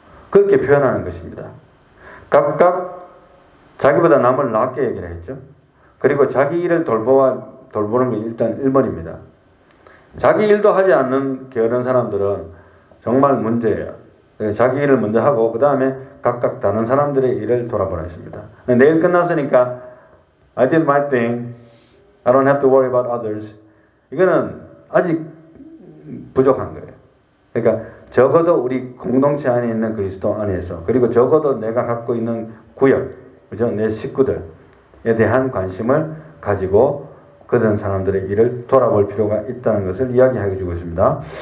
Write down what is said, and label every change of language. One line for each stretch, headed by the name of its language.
Korean: 그렇게 표현하는 것입니다. 각각 자기보다 남을 낮게 여기라 했죠. 그리고 자기 일을 돌보는 게 일단 1번입니다. 자기 일도 하지 않는 게으른 사람들은 정말 문제예요. 자기 일을 먼저 하고 그 다음에 각각 다른 사람들의 일을 돌아보라 했습니다. 내일 끝났으니까
English: I did my thing. I don't have to worry about others.
Korean: 이거는 아직 부족한 거예요. 그러니까 적어도 우리 공동체 안에 있는 그리스도 안에서 그리고 적어도 내가 갖고 있는 구역, 그죠? 내 식구들에 대한 관심을 가지고 그런 사람들의 일을 돌아볼 필요가 있다는 것을 이야기해 주고 있습니다.